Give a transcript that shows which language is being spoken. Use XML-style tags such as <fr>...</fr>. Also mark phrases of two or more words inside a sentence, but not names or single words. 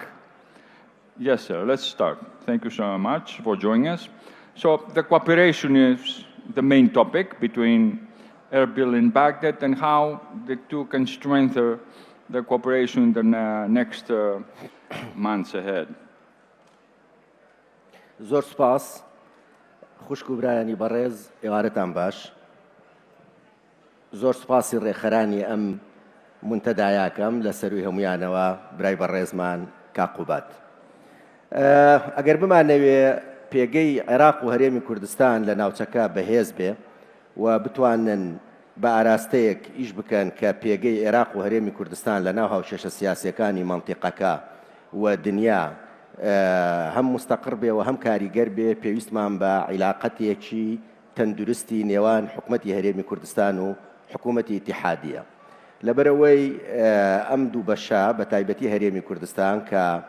<en>Yes, sir, let's start. Thank you so much for joining us. So the cooperation is the main topic between Erbil and Baghdad and how the two can strengthen the cooperation in the next months ahead.</en> <ckb>زۆر سپاس خوشک و برایانی بەڕێز ئێوارەتان باش زۆر سپاسی ڕێخەرانی ئەم منتەدایاکەم لە سەروی هەمویانەوە برای بەڕێزمان کاقوبات ئەگەر بمانەوێ پێگەی عێراق و هەرێمی کوردستان لە ناوچەکە بەهێز بێ و بتوانن بە ئاراستەیەک ئیش بکەن کە پێگەی عێراق و هەرێمی کوردستان لە ناو هاوشێشە سیاسیەکانی مەنتیقەکە و دنیا هەم مستەقر بێ و هەم کاریگەر بێ پێویستمان بە عیلاقەتێکی تەندروستی نێوان حکومەتی هەرێمی کوردستان و حکومەتی ئیتیحادیە لەبەرەوەی ئەم دوو بەشە بە تایبەتی هەرێمی کوردستان کە</ckb>